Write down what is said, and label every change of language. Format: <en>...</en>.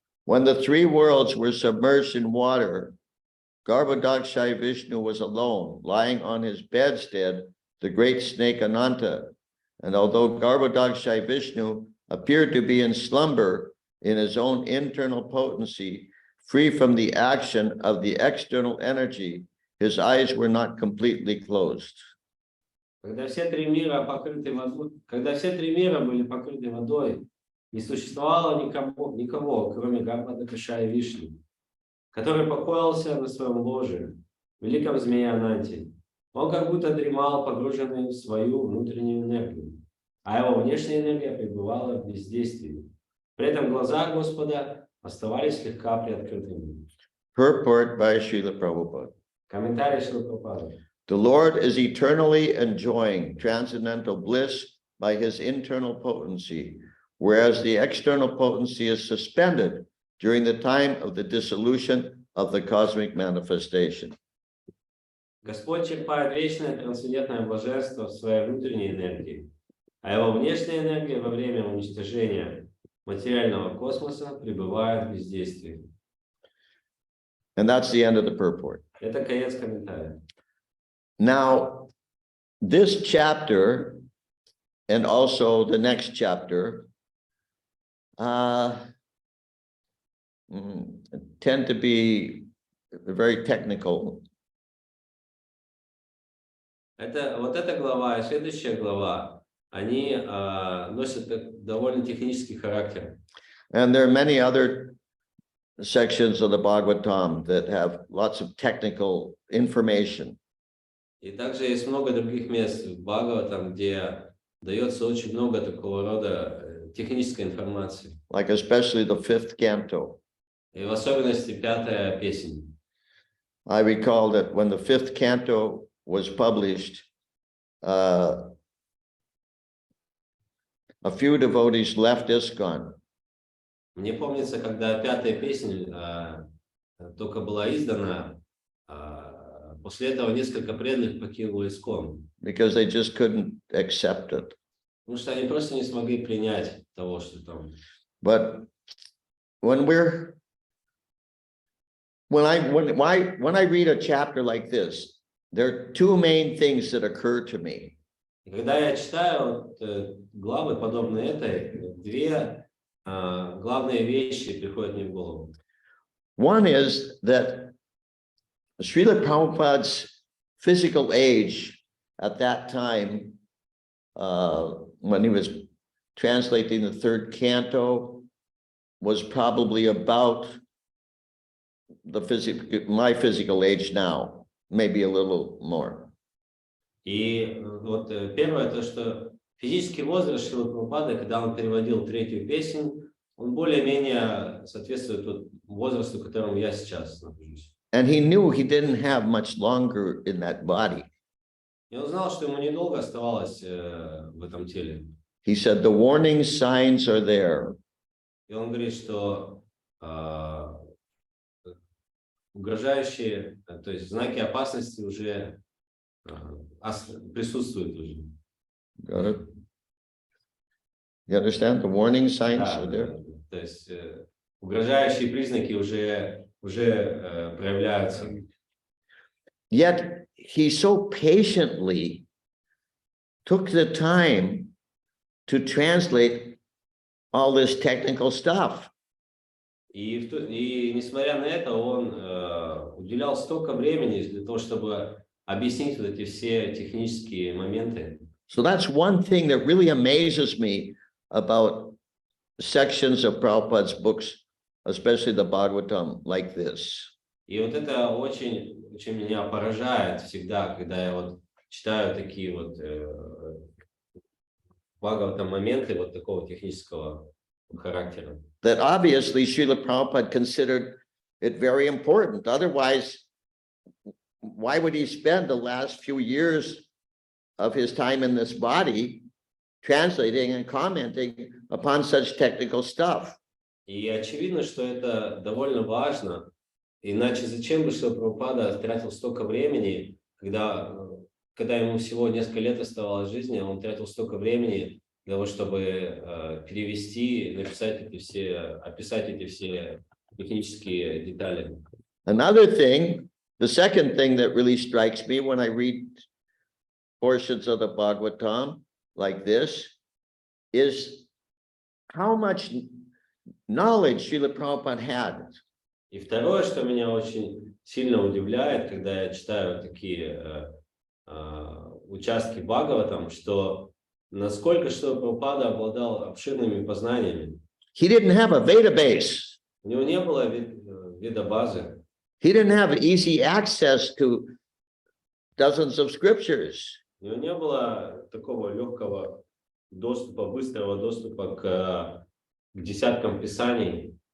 <en>When the three worlds were submerged in water, Garbhodakshai Vishnu was alone, lying on his bedstead, the great snake Ananta. And although Garbhodakshai Vishnu appeared to be in slumber in his own internal potency, free from the action of the external energy, his eyes were not completely closed.</en> <ru>Когда все три мира были покрыты водой, не существовало никого, кроме Гarbhodakshая Вишну, который покоился на своем ложе, великом змее Ананте. Он как будто дремал, погруженный в свою внутреннюю энергию, а его внешняя энергия пребывала в бездействии. При этом глаза Господа оставались слегка приоткрытыми.</ru> <en>Purport by Srila Prabhupada.</en> <ru>Комментарий Шрилы Прабхупады.</ru> <en>The Lord is eternally enjoying transcendental bliss by his internal potency, whereas the external potency is suspended during the time of the dissolution of the cosmic manifestation.</en> <ru>Господь черпает вечное трансцендентное блаженство в своей внутренней энергии, а его внешняя энергия во время уничтожения материального космоса пребывает в бездействии.</ru> <en>And that's the end of the purport.</en> <ru>Это конец комментария.</ru> <en>Now, this chapter and also the next chapter tend to be very technical.</en> <ru>Вот эта глава и следующая глава, они носят довольно технический характер.</ru> <en>And there are many other sections of the Bhagavatam that have lots of technical information.</en> <ru>И также есть много других мест в Бхагаватам, где дается очень много такого рода технической информации.</ru> <en>Like especially the 5th canto.</en> <ru>И в особенности 5-я песнь.</ru> <en>I recall that when the 5th canto was published, a few devotees left ISKCON.</en> <ru>Мне помнится, когда 5-я песня только была издана, после этого несколько преданных покинуло ISKCON.</ru> <en>Because they just couldn't accept it.</en> <ru>Потому что они просто не смогли принять того, что там.</ru> <en>But when I read a chapter like this, there are two main things that occur to me.</en> <ru>И когда я читаю главы, подобные этой, две главные вещи приходят мне в голову.</ru> <en>One is that Srila Prabhupada's physical age at that time, when he was translating the 3rd canto, was probably about my physical age now, maybe a little more.</en> <ru>И вот первое, то, что физический возраст Шрилы Прабхупады, когда он переводил 3-ю песнь, он более-менее соответствует возрасту, в котором я сейчас нахожусь.</ru> <en>And he knew he didn't have much longer in that body.</en> <ru>И он знал, что ему недолго оставалось в этом теле.</ru> <en>He said, the warning signs are there.</en> <ru>И он говорит, что угрожающие, то есть знаки опасности уже присутствуют уже.</ru> <en>Got it? You understand? The warning signs</en> <ru>Да,</ru> <en>are there.</en> <ru>то есть угрожающие признаки уже проявляются.</ru> <en>Yet he so patiently took the time to translate all this technical stuff.</en> <ru>И несмотря на это, он уделял столько времени для того, чтобы объяснить вот эти все технические моменты.</ru> <en>So that's one thing that really amazes me about sections of Prabhupada's books, especially the Bhagavatam, like this.</en> <ru>И вот это очень, очень меня поражает всегда, когда я вот читаю такие вот Бхагаватам моменты вот такого технического характера.</ru> <en>That obviously Srila Prabhupada considered it very important. Otherwise, why would he spend the last few years of his time in this body translating and commenting upon such technical stuff?</en> <ru>И очевидно, что это довольно важно. Иначе зачем бы Шрила Прабхупада тратил столько времени, когда ему всего несколько лет оставалось жизни, он тратил столько времени для того, чтобы перевести, написать эти все, описать эти все технические детали.</ru> <en>Another thing, the second thing that really strikes me when I read portions of the Bhagavatam like this is how much knowledge Srila Prabhupada had.</en> <ru>И второе, что меня очень сильно удивляет, когда я читаю такие участки Бхагаватам, что насколько Шрила Прабхупада обладал обширными познаниями.</ru> <en>He didn't have a Veda base.</en> <ru>У него не было веда-базы.</ru> <en>He didn't have easy access to dozens of scriptures.</en> <ru>У него не было такого легкого доступа, быстрого доступа к десяткам писаний.</ru>